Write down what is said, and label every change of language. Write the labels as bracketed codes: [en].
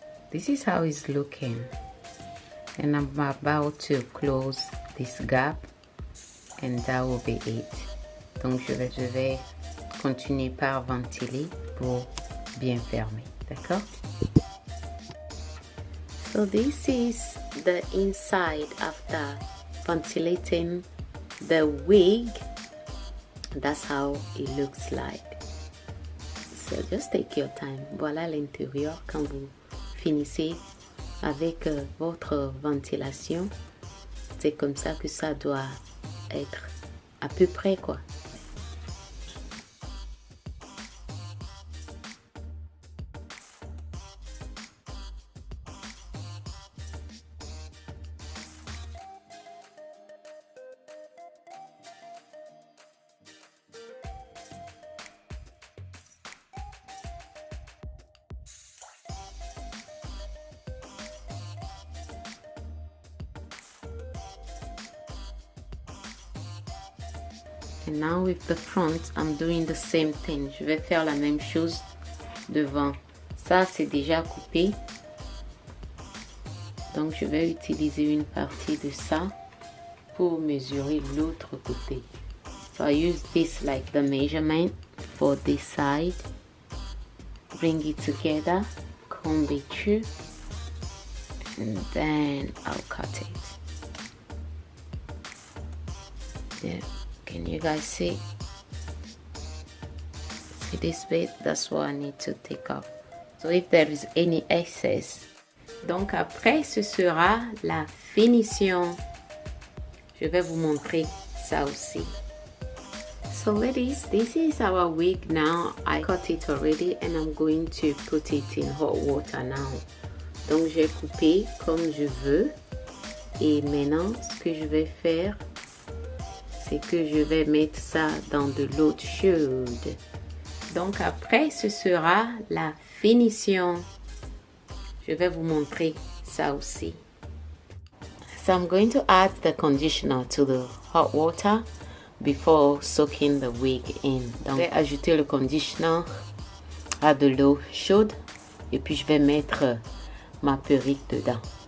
[en] this is how it's looking, and I'm about to close this gap, and that will be it. [fr] Donc je vais continuer par ventiler pour bien fermer, d'accord? [en] So this is the inside after ventilating the wig. That's how it looks like. So just take your time. [fr] Voilà l'intérieur quand vous finissez avec votre ventilation. C'est comme ça que ça doit être à peu près, quoi. [en] And now with the front, I'm doing the same thing. [fr] Je vais faire la même chose devant. Ça, c'est déjà coupé. Donc, je vais utiliser une partie de ça pour mesurer l'autre côté. [en] So, I use this like the measurement for this side. Bring it together, comb it through, and then I'll cut it. Yeah. Can you guys see this bit? That's what I need to take off. So if there is any excess. [fr] Donc après ce sera la finition. Je vais vous montrer ça aussi. [en] So ladies, this is our wig now. I cut it already and I'm going to put it in hot water now. [fr] Donc j'ai coupé comme je veux. Et maintenant ce que je vais faire, c'est que je vais mettre ça dans de l'eau chaude. Donc après, ce sera la finition. Je vais vous montrer ça aussi. [en] So I'm going to add the conditioner to the hot water before soaking the wig in. [fr] Donc je vais ajouter le conditioner à de l'eau chaude et puis je vais mettre ma perruque dedans.